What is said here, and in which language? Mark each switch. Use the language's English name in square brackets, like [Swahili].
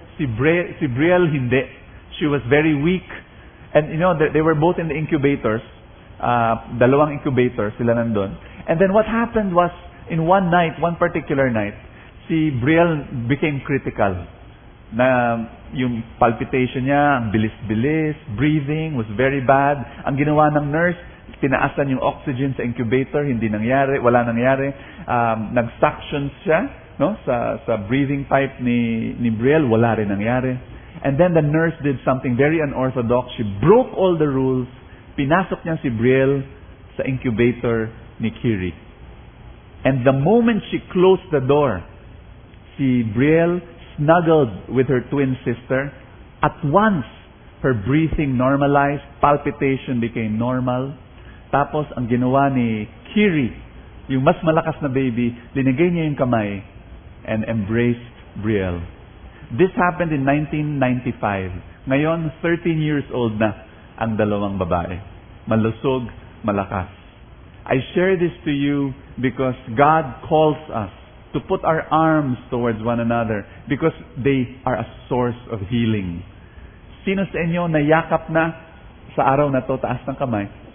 [Filipino] Si Braille, hindi. [English] She was very weak. And you know, they were both in the incubators. [Filipino] Dalawang incubators sila nandun. [English] And then what happened was, in one particular night, si Braille became critical. [Filipino] Na yung palpitation niya, ang bilis-bilis, [English] breathing was very bad. [Filipino] Ang ginawa ng nurse, tinaasan yung oxygen sa incubator, hindi nangyari, wala nangyari. Nag-suction siya, no, sa breathing pipe ni Braille, wala rin nangyari. [English] And then the nurse did something very unorthodox. She broke all the rules. [Filipino] Pinasok niya si Braille sa incubator ni Kiri. [English] And the moment she closed the door, si Braille snuggled with her twin sister. At once, her breathing normalized. Palpitation became normal. [Filipino] Tapos, ang ginawa ni Kiri, yung mas malakas na baby, linagay niya yung kamay [English] and embraced Braille. This happened in 1995. [Filipino] Ngayon, 13 years old na ang dalawang babae. Malusog, malakas. [English] I share this to you because God calls us to put our arms towards one another because they are a source of healing. [Filipino] Sino sa inyo nayakap na sa araw na to, taas ng kamay?